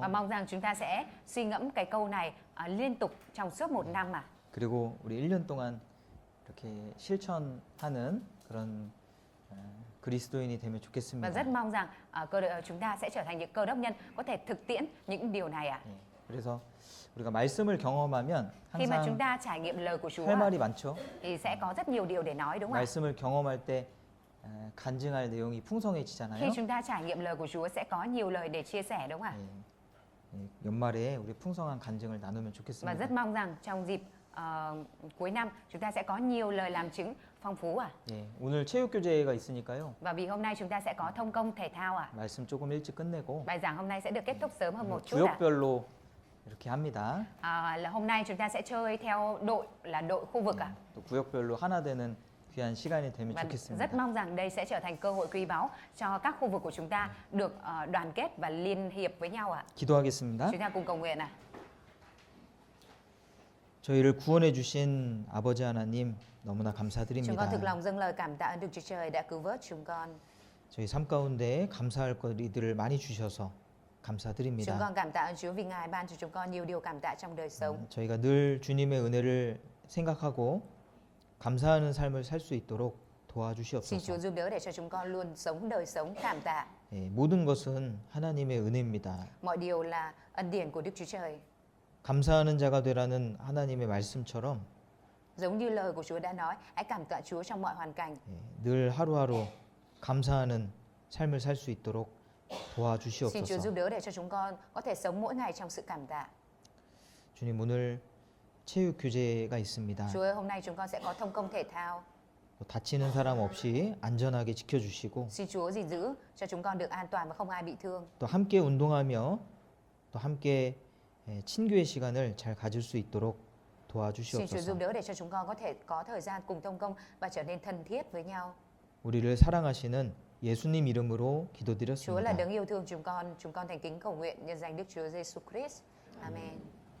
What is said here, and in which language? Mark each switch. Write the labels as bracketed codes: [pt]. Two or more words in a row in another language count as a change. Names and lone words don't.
[vi] Và mong rằng chúng ta sẽ suy ngẫm cái câu này liên tục trong suốt một năm à. [ko] 그리고 우리 1년 동안 이렇게 실천하는 그런 그리스도인이 되면 [vi] Và [ko] 좋겠습니다. [vi] rất mong rằng chúng ta sẽ trở thành những cơ đốc nhân có thể thực tiễn những điều này ạ. [ko] 예, 그래서 우리가 말씀을 경험하면 [vi] Khi mà chúng [ko] 항상 [vi] ta trải nghiệm lời của Chúa [ko] 할 말이 많죠. [vi] thì sẽ có rất nhiều điều để nói đúng không ạ? [ko] 말씀을 경험할 때 간증할 내용이 [vi] Khi [ko] 풍성해지잖아요. [vi] chúng ta trải nghiệm lời của Chúa sẽ có nhiều lời để chia sẻ đúng không ạ? [ko] 예, 연말에 우리 풍성한 간증을 나누면 [vi] Và [ko] 좋겠습니다. [vi] rất mong rằng trong dịp cuối năm chúng ta sẽ có nhiều lời làm chứng phong phú à. [ko] 예, 오늘 체육교재가 있으니까요. [vi] Và vì hôm nay chúng ta sẽ có thông công thể thao à. [ko] 말씀 조금 일찍 끝내고 [vi] Bài giảng hôm nay sẽ được kết thúc sớm hơn một chút à. [ko] 구역별로 이렇게 합니다. [vi] Là hôm nay chúng ta sẽ chơi theo đội là đội khu vực à. [ko] 또 구역별로 하나 되는 귀한 시간이 되면 [vi] Và [ko] 좋겠습니다. [vi] rất mong rằng đây sẽ trở thành cơ hội quý báu cho các khu vực của chúng ta được đoàn kết và liên hiệp với nhau ạ. [ko] 기도하겠습니다. [vi] Chúng ta cùng cầu nguyện ạ. [ko] 저희를 구원해 주신 아버지 하나님 너무나 [vi] Chúng con [ko] 감사드립니다. [vi] thực lòng dâng lời cảm tạ ơn Đức Chúa Trời đã cứu vớt chúng con. [ko] 저희 삶 가운데 감사할 거리들을 많이 주셔서 [vi] Chúng [ko] 감사드립니다. [vi] con cảm tạ ơn Chúa vì Ngài ban cho chúng con nhiều điều cảm tạ trong đời sống. [ko] 저희가 늘 주님의 은혜를 생각하고 감사하는 삶을 살 수 있도록 [vi] Xin [ko] 도와주시옵소서. [vi] Chúa giúp đỡ để cho chúng con luôn sống đời sống cảm tạ. [ko] 예, 모든 것은 하나님의 은혜입니다. [vi] Mọi điều là ân điển của Đức Chúa Trời. [ko] 감사하는 자가 되라는 하나님의 말씀처럼 [vi] Giống như lời của Chúa đã nói, hãy cảm tạ Chúa trong mọi hoàn cảnh. [ko] 예, 늘 하루하루 감사하는 삶을 살 수 있도록 [vi] Xin Chúa [ko] 도와주시옵소서. [vi] giúp đỡ để cho chúng con có thể sống mỗi ngày trong sự cảm tạ. [ko] 주님 오늘 체육 교재가 있습니다. [vi] Chúa ơi, hôm nay chúng con sẽ có thông công thể thao. [ko] 또 다치는 사람 없이 안전하게 지켜주시고 [vi] Xin Chúa gìn giữ cho chúng con được an toàn và không ai bị thương. [ko] 또 함께 운동하며 또 함께 친교의 시간을 잘 가질 수 있도록 [vi] Xin Chúa giúp [ko] 도와주시옵소서. [vi] đỡ để cho chúng con có thể có thời gian cùng thông công và trở nên thân thiết với nhau. [ko] 우리를 사랑하시는 예수님 이름으로 [vi] Chúa là [ko] 기도드렸습니다. [vi] đấng yêu thương chúng con thành kính cầu nguyện nhân danh Đức Chúa Giêsu Christ. Amen.